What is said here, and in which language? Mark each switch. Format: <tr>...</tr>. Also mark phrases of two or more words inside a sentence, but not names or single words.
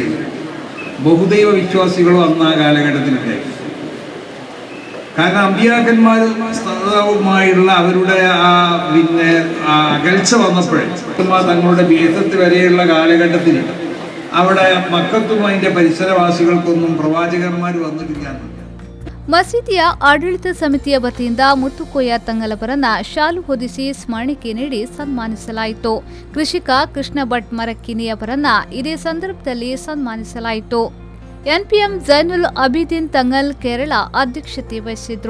<ml>ബഹുദൈവ വിശ്വാസികളും അന്ന് ആ കാലഘട്ടത്തിലുണ്ടായി. കാരണം അമ്പിയാക്കന്മാരുമായുള്ള അവരുടെ ആ അകൽച്ച വന്നപ്പോഴേ തങ്ങളുടെ ബിഅത്ത് വരെയുള്ള കാലഘട്ടത്തിൽ അവിടെ മക്കത്തും അതിന്റെ പരിസരവാസികൾക്കൊന്നും പ്രവാചകന്മാർ വന്നിട്ടില്ല.</ml> <kn>ಮಸೀದಿಯ ಆಡಳಿತ ಸಮಿತಿಯ ವತಿಯಿಂದ ಮುತ್ತುಕೋಯ ತಂಗಳ್ ಅವರನ್ನ ಶಾಲು ಹೊದಿಸಿ ಸ್ಮರಣಿಕೆ ನೀಡಿ ಸನ್ಮಾನಿಸಲಾಯಿತು. ಕೃಷಿಕ ಕೃಷ್ಣ ಭಟ್ ಮರಕ್ಕಿನಿ ಅವರನ್ನ ಇದೇ ಸಂದರ್ಭದಲ್ಲಿ ಸನ್ಮಾನಿಸಲಾಯಿತು. ಎನ್ಪಿಎಂ ಜೈನುಲ್ ಅಬಿದೀನ್ ತಂಗಳ್ ಕೇರಳ ಅಧ್ಯಕ್ಷತೆ ವಹಿಸಿದ್ರು.</kn>